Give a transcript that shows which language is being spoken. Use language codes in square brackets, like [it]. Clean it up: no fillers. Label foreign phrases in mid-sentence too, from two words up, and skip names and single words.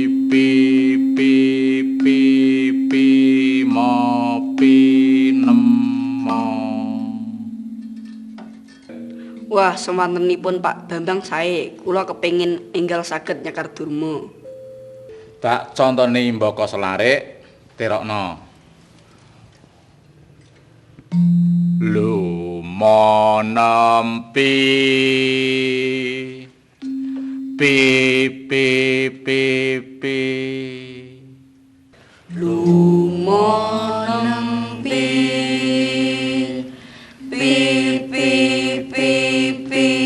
[jv] pi pi pi pi mo pi nemo. Wah, semantenipun Pak Bambang sae, kula kepengin enggal saged nyekar Durma. Tak contone Mbaka Selarik, terokno. Lumonempi pi pi pi pi Lumonempi pi pi pi pi